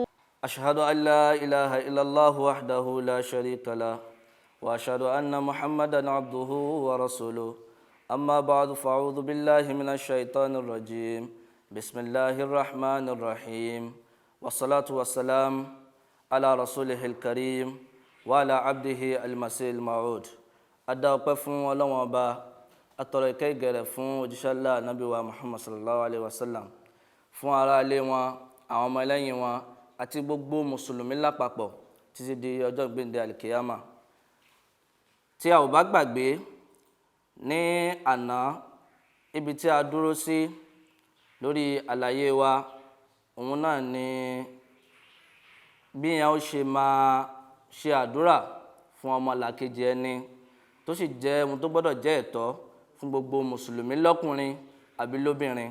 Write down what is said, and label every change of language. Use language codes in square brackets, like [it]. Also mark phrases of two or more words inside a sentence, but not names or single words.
[ar] أشهد أن لا إله إلا الله وحده لا شريك له وأشهد أن محمدا عبده ورسوله أما بعد فأعوذ بالله من الشيطان الرجيم بسم الله الرحمن الرحيم والصلاة والسلام على رسوله الكريم وعلى عبده المسيح الموعود أدعوكم [yo] فún Ọlọ́run Ọba atọrọ ìkẹ́ ìgẹ̀rẹ̀ fún òjíṣẹ́ Allah Ànábì wa Muhammad [ar] صلى الله عليه وسلم [yo] fún ará ilé wọn àwọn ọmọ ẹlẹ́yìn wọn àti gbogbo mùsùlùmí lápapọ̀ títí di ọjọ́ ìgbéǹde alikiyama. Tí a ò bá gbàgbé ní àná ibi tí a dúró sí lórí àlàyé wa òun náà ni bí yẹn ó ṣe máa ṣe àdúrà fún ọmọlàkejì ẹni tó sì jẹ́ ohun tó gbọ́dọ̀ jẹ́ ẹ̀tọ́ fún gbogbo mùsùlùmí lọ́kùnrin àbí lóbìnrin.